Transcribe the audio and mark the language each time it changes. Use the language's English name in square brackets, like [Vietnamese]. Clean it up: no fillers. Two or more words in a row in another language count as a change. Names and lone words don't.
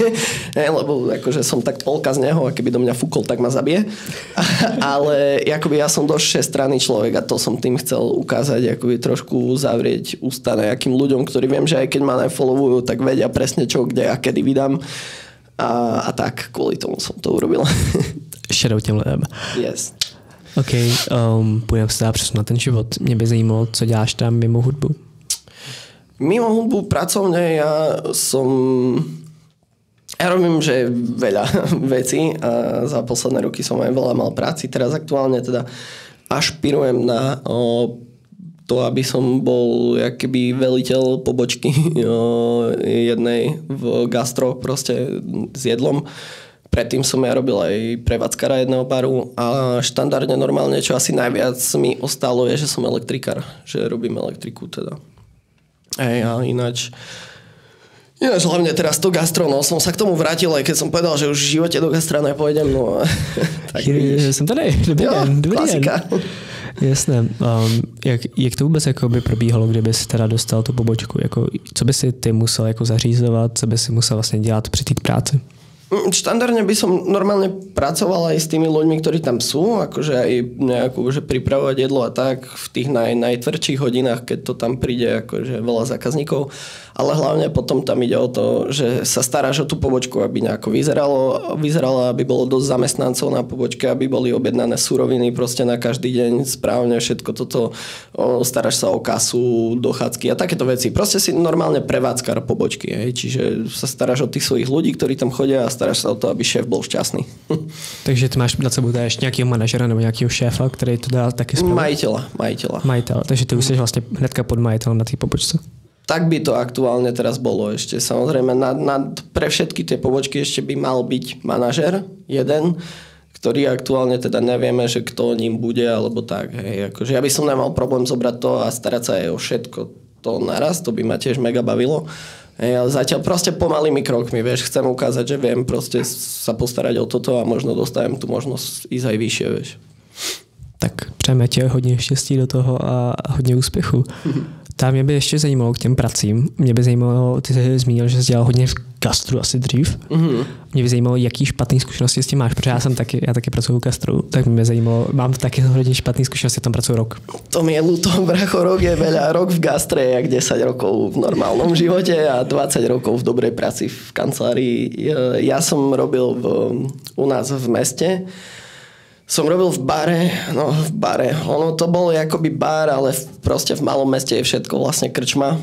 [Slovak] Lebo akože som tak polka z neho a keby do mňa fúkol, tak ma zabije. Ale akoby ja som dosť všestranný človek a to som tým chcel ukázať, akoby trošku zavrieť ústa nejakým ľuďom, ktorí viem, že aj keď ma nefollowujú, tak vedia presne čo, kde a kedy vydám. A tak, kvôli tomu som to urobil. [Czech] Shadow těm lidem. Yes. OK, půjdeme se dát přesun na ten život. Mě by zajímalo, co děláš tam mimo hudbu. [Slovak] Mimo hudbu pracovne ja robím, že veľa vecí a za posledné roky som aj veľa mal práci. Teraz aktuálne teda ašpirujem na to, aby som bol jakýby veliteľ pobočky jednej v gastro proste s jedlom. Predtým som ja robil aj prevádzkara jedného baru a štandardne normálne, čo asi najviac mi ostalo je, že som elektrikár, že robím elektriku teda. A ináč hlavne teraz to gastro, no som sa k tomu vrátil, aj keď som povedal, že už v živote do gastra nepôjdem, no tak [Czech] Jsem tady, dobrý den. Klasika. Jasné. Jak to vůbec by probíhalo, kdyby si teda dostal tu pobočku? Co by si ty musel zařízovat, co by si musel vlastně dělat při té práci? [Slovak] Štandardne by som normálne pracoval aj s tými ľuďmi, ktorí tam sú, akože aj nejakú, že pripravovať jedlo a tak v tých najtvrdších hodinách, keď to tam príde akože veľa zákazníkov, ale hlavne potom tam ide o to, že sa staráš o tú pobočku, aby nejako vyzerala, aby bolo dosť zamestnancov na pobočke, aby boli objednané suroviny proste na každý deň správne, všetko toto, staráš sa o kasu, dochádzky a takéto veci. Proste si normálne prevádzkar pobočky, hej? Čiže sa staráš o tých svojich ľudí, ktorí tam chodia a staráš sa o to, aby šéf bol šťastný. [Czech] Takže ty máš nad sebou ještě nějakého manažera nebo nějakého šéfa, který to dá taky spravit? [Slovak] Majiteľa. [Czech] Takže ty už jsi vlastně hnedka pod majiteľom na té pobočce. [Slovak] Tak by to aktuálne teraz bolo ešte. Samozrejme, pre všetky tie pobočky ešte by mal byť manažer, jeden, ktorý aktuálne teda nevieme, že kto ním bude, alebo tak. Hej. Akože ja by som nemal problém zobrať to a starať sa aj o všetko to naraz, to by ma tiež mega bavilo. Ja zatiaľ proste pomalými krokmi, vieš, chcem ukázať, že viem proste sa postarať o toto a možno dostajem tu možnosť ísť aj vyššie, vieš. [Czech] Tak přejeme ti hodně štěstí do toho a hodně úspěchu. Tam mě by ještě zajímalo k těm pracím. Mě by zajímalo, ty jsi zmínil, že jsi dělal hodně v gastru asi dřív. Mě by zajímalo, jaký špatný zkušenosti s tím máš, protože já taky pracuji v gastru, tak mě zajímalo, mám taky hodně špatný zkušenosti, tam pracuji rok. [Slovak] To mi je ľúto, bracho, rok je veľa. Rok v gastre je jak 10 rokov v normálnom živote a 20 rokov v dobrej práci v kancelárii. Ja som robil u nás v meste. Som robil v bare. Ono to bolo akoby bar, ale proste v malom meste je všetko vlastne krčma.